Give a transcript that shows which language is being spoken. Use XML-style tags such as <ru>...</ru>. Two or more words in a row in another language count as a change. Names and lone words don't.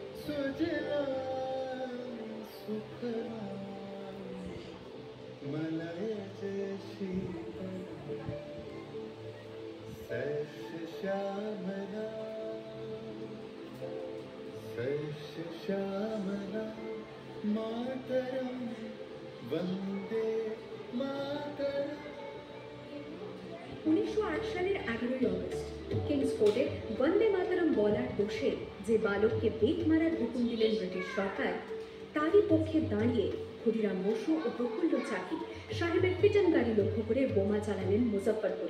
<sa>सुजला सुफला मलय शीतल सैश श्यामला मातरम वंदे मातरम।</sa> <bn>1908 সালের 11ই অগস্ট কিংস কোর্টে বন্দে মাতরম বলার দোষে যে বালককে বেত মারার হুকুম দিলেন ব্রিটিশ সরকার, তারই পক্ষে দাঁড়িয়ে ক্ষুদিরাম বসু ও প্রফুল্ল চাকি সাহেবের পিটন গাড়ি লক্ষ্য করে বোমা চালালেন মুজফ্ফরপুরে।</bn>